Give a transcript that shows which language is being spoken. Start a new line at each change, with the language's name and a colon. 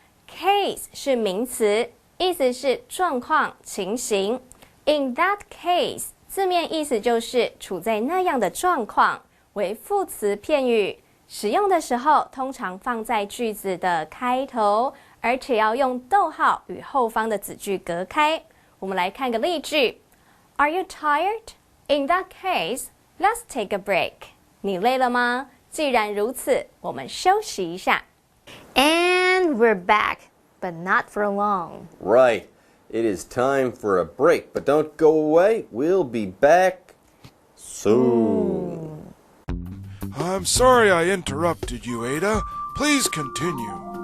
Chinese: Case 是名词意思是状况情形
English: In that case
Chinese: 字面意思就是处在那样的状况为副词片语使用的时候通常放在句子的开头而且要用逗号与后方的子句隔开我们来看个例句
English: Are you tired? In that case, let's take a break
Chinese: 你累了吗？既然如此我们休息一下
English: And we're back, but not for long. Right. It is time for a break, but don't go away. We'll be back soon. I'm sorry I interrupted you, Ada. Please continue.